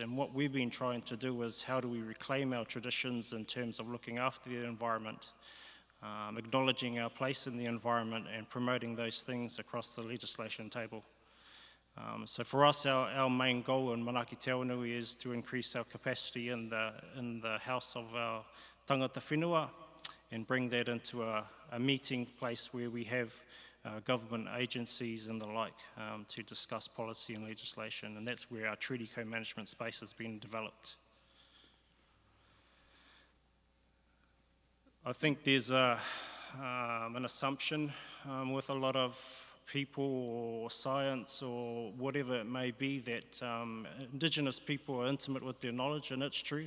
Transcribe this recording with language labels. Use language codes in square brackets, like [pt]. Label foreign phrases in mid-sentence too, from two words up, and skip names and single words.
[en] And what we've been trying to do is how do we reclaim our traditions in terms of looking after the environment, acknowledging our place in the environment and promoting those things across the legislation table. So for us, our main goal in Manaki Te Aonui is to increase our capacity in the house of our [mi] tangata whenua [en] and bring that into a meeting place where we have government agencies and the like to discuss policy and legislation, and that's where our treaty co-management space has been developed. I think there's an assumption with a lot of people or science or whatever it may be that Indigenous people are intimate with their knowledge, and it's true.